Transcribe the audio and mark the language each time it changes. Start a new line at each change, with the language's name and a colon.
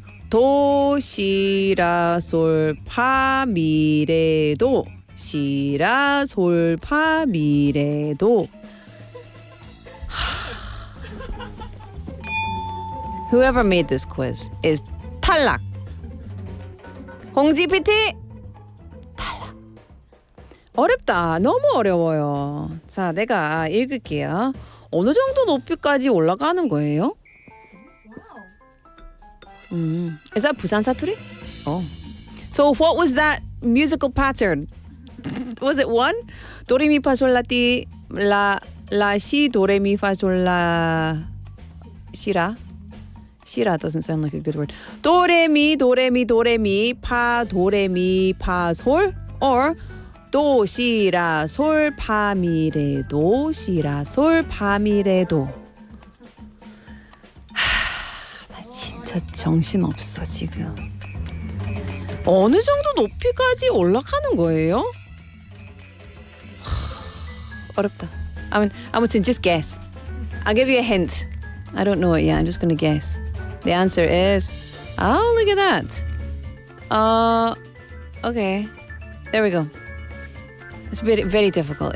Korean: 도 시라 솔 파 미레도 시라 솔 파 미레도.
English: Whoever made this quiz is 탈락.
Korean: 홍지 PT 탈락. 어렵다. 너무 어려워요. 자, 내가 읽을게요. 어느 정도 높이까지 올라가는 거예요?
English: Is that 부산 사투리? Oh. So what was that musical pattern? Was it one?
Korean: 도레미파솔라티 라시 도레미파솔라 시라.
English: 시라 doesn't sound like a good word.
Korean: 도레미 파 도레미 파 솔 or 도 시라 솔 파 미레 도 시라 솔 파 미레 도. 나 진짜 정신 없어 지금. 어느 정도 높이까지 올라가는 거예요? 어렵다.
English: 아무튼 just guess. I'll give you a hint. I don't know it yet. I'm just going to guess. The answer is, oh, look at that. Okay. There we go. It's very difficult.